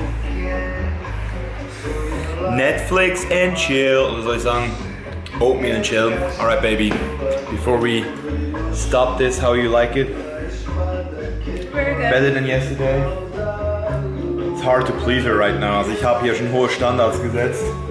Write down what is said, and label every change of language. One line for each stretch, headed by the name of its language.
English: Netflix and chill,
German: oder soll ich sagen,
English: oatmeal and chill. Alright baby, before we stop this, how you like it? Very good. Better than yesterday? It's hard to please her right now.
German: Also ich habe hier schon hohe Standards gesetzt.